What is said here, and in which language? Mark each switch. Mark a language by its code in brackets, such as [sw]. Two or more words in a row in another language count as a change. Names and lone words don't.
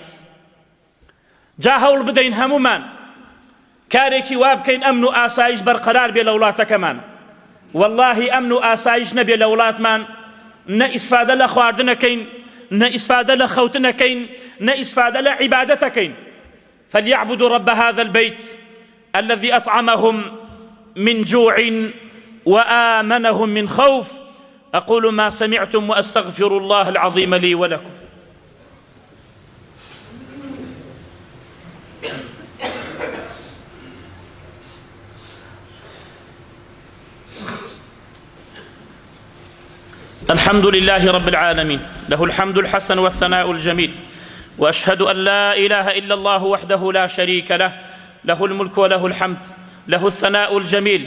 [ckb] جا هەوڵ بدەین هەمومان کارێکی وا بکەین ئەمن و ئاسایش بەرقەرار بێ لە وڵاتەکەمان. واللهی ئەمن و ئاسایش نەبێ لە وڵاتمان، نە ئیسفادە لە خواردنەکەین، نە ئیسفادە لە خەوتنەکەین، نە ئیسفادە لە عیبادەتەکەین. [ar] فليعبدوا رب هذا البيت الذي أطعمهم من جوع وآمنهم من خوف. أقول ما سمعتم وأستغفر الله العظيم لي ولكم. الحمد لله رب العالمين، له الحمد الحسن والثناء الجميل، وأشهد أن لا إله إلا الله وحده لا شريك له، له الملك وله الحمد، له الثناء الجميل.